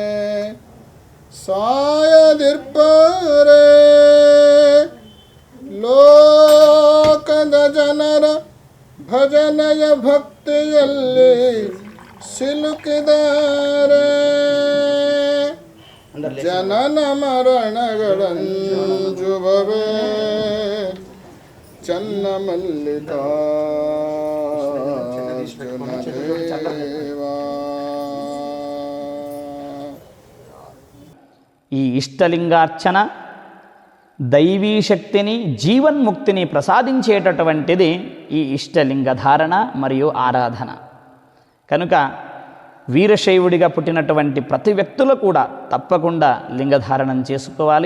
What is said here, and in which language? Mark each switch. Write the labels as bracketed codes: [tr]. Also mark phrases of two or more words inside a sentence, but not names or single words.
[kn] ಸಾಯದಿರ್ಬರೆ ಲೋಕದ ಜನರ ಭಜನೆಯ ಭಕ್ತಿಯಲ್ಲಿ ಸಿಲುಕಿದರೆ ಜನನ ಮರಣಗಳಂಜುಬವೇ ಚನ್ನ ಮಲ್ಲಿಕಾರ್ಜುನ ದೇವಾ. [te] ఈ ఇష్టలింగార్చన దైవీ శక్తిని జీవన్ముక్తిని ప్రసాదించేటటువంటిది ఈ ఇష్టలింగ ధారణ మరియు ఆరాధన. కనుక వీరశైవుడిగా పుట్టినటువంటి ప్రతి వ్యక్తులు కూడా తప్పకుండా లింగధారణం చేసుకోవాలి.